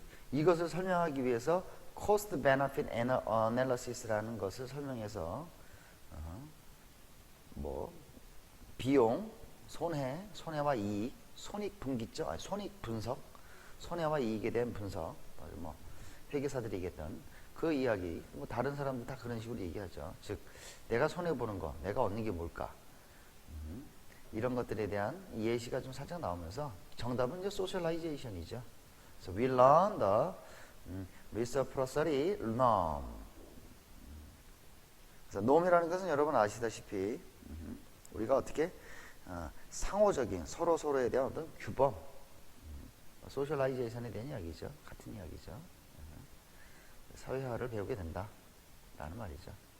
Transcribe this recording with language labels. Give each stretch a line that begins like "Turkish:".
Korean: 이것을 설명하기 위해서 cost benefit analysis라는 것을 설명해서 뭐 비용, 손해와 이익, 손익분기점, 손익분석, 손해와 이익에 대한 분석, 뭐 회계사들이 얘기했던 그 이야기, 뭐 다른 사람들 다 그런 식으로 얘기하죠. 즉, 내가 손해보는 거, 내가 얻는 게 뭘까? 이런 것들에 대한 예시가 좀 살짝 나오면서 정답은 이제 socialization이죠.
English: So we learn the reciprocity norm.
Korean: 그래서 norm이라는 것은 여러분 아시다시피 우리가 어떻게 상호적인 서로에 대한 어떤 규범, socialization에 대한 이야기죠. 같은 이야기죠. 사회화를 배우게 된다 라는 말이죠.